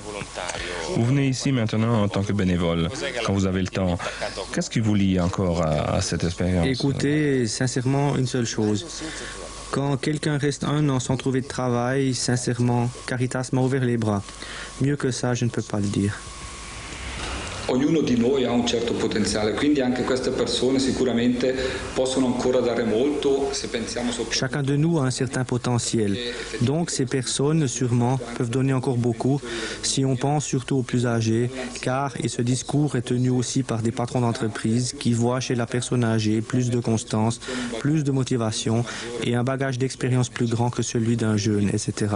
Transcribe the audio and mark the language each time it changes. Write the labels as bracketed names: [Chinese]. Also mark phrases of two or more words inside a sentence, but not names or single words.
[French] Vous venez ici maintenant en tant que bénévole, quand vous avez le temps. Qu'est-ce qui vous lie encore à cette expérience? Écoutez, sincèrement, une seule chose. Quand quelqu'un reste 1 an sans trouver de travail, sincèrement, Caritas m'a ouvert les bras. Mieux que ça, je ne peux pas le dire. [Italian] Ognuno di noi ha un certo potenziale, quindi anche queste persone sicuramente possono ancora dare molto se pensiamo soprattutto... [French] Chacun de nous a un certain potentiel. Donc ces personnes, sûrement, peuvent donner encore beaucoup si on pense surtout aux plus âgés, car, et ce discours est tenu aussi par des patrons d'entreprise qui voient chez la personne âgée plus de constance, plus de motivation et un bagage d'expérience plus grand que celui d'un jeune, etc.